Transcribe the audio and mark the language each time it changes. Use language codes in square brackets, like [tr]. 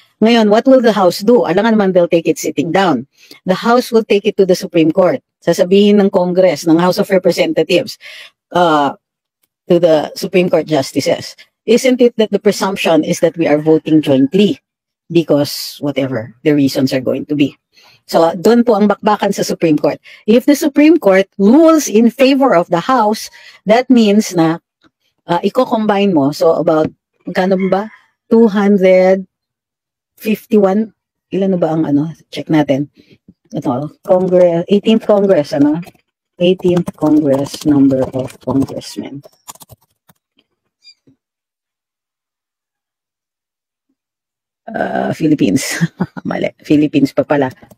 [en] Ngayon, what will the House do? [tl] Alam naman [en] they'll take it sitting down. The House will take it to the Supreme Court. [tl] Sasabihin ng Congress, ng House of Representatives, [en] to the Supreme Court justices. Isn't it that the presumption is that we are voting jointly because whatever the reasons are going to be? [tl] So, doon po ang bakbakan sa Supreme Court. [en] If the Supreme Court rules in favor of the House, that means [tl] na i-combine mo. So, about, magkano ba? 251, ilan na ba ang check natin. [en] Ito, 18th Congress, 18th Congress number of congressmen. [tl] Philippines. Mali, Philippines pa pala.